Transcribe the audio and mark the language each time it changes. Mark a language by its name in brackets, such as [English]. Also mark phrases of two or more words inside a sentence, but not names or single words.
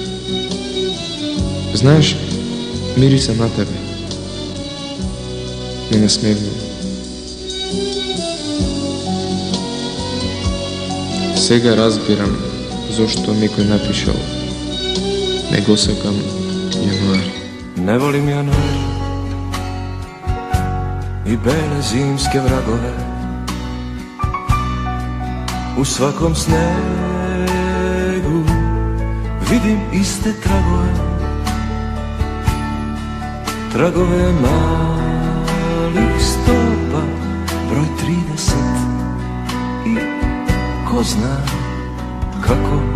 [Macedonian] Знаеш, мириса на тебе. Ме насмевнува. Сега разбирам зошто некој напишал не го сакам јануари. [Serbian] Ne volim januar I bele zimske vragove U svakom snegu Vidim iste tragove Tragove malih stopa Broj 30 I ko zna kako